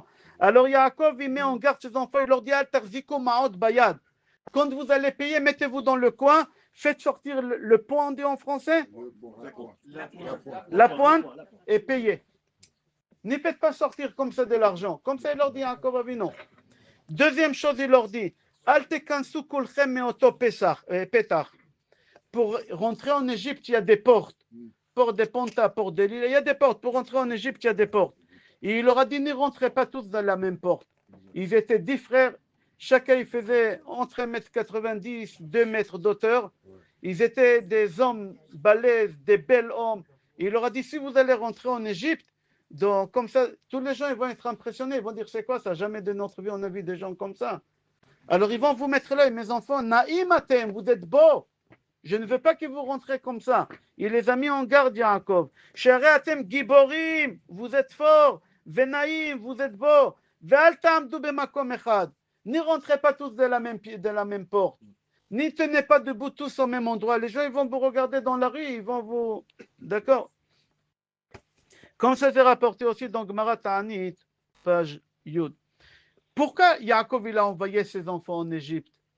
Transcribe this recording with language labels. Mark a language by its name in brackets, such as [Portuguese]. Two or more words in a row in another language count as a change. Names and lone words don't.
[French] Alors Yaakov, il met en garde ses enfants, il leur dit [Hebrew] Al tarziko ma'od bayad. [French] Quand vous allez payer, mettez-vous dans le coin, faites sortir le point, on dit en français la pointe et payez. Ne faites pas sortir comme ça de l'argent. Comme ça, il leur dit Yaakov Avinu. Deuxième chose, il leur dit [Hebrew] Al tekansu kulchem meoto petach. [French] Pour rentrer en Égypte, il y a des portes. Porte des Ponta, porte de l'île. Il y a des portes. Pour rentrer en Égypte, il y a des portes. Et il leur a dit, ne rentrez pas tous dans la même porte. Ils étaient 10 frères. Chacun, il faisait entre 1,90 m, 2 mètres d'auteur. Ils étaient des hommes balèzes, des bels hommes. Et il leur a dit, si vous allez rentrer en Égypte, donc, comme ça, tous les gens ils vont être impressionnés. Ils vont dire, c'est quoi ça? Jamais de notre vie, on a vu des gens comme ça. Alors, ils vont vous mettre là, mes enfants, [Hebrew] Naïm atem, [French] vous êtes beaux. Je ne veux pas que vous rentrez comme ça. Il les a mis en garde, Yaakov. [Hebrew] Shareatem giborim, [French] vous êtes forts. Venaïm, vous êtes beaux. [Hebrew] Ve'al ta'amdu bemakom echad. [French] N'y rentrez pas tous de la même porte. N'y tenez pas debout tous au même endroit. Les gens, ils vont vous regarder dans la rue, ils vont vous... D'accord? Comme ça s'est rapporté aussi dans Gemara Ta'anit, page Yud. Pourquoi Yaakov, il a envoyé ses enfants en Égypte?